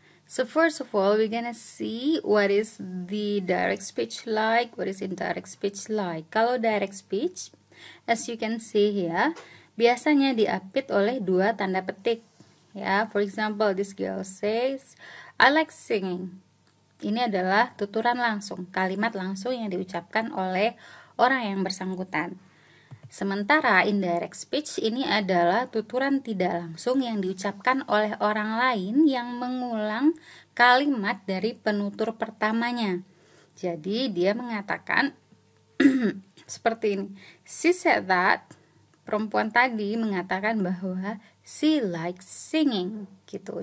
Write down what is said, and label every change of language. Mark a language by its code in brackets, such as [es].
[en] So first of all, we're gonna see what is the direct speech like, what is indirect speech like. [id] Kalau direct speech, [en] as you can see here, [id] biasanya diapit oleh dua tanda petik. [en] Ya, for example, this girl says, I like singing. [id] Ini adalah tuturan langsung, kalimat langsung yang diucapkan oleh orang yang bersangkutan. Sementara indirect speech ini adalah tuturan tidak langsung yang diucapkan oleh orang lain yang mengulang kalimat dari penutur pertamanya. Jadi dia mengatakan seperti ini. [en] She said that, [id] perempuan tadi mengatakan bahwa [en] she likes singing [id] gitu.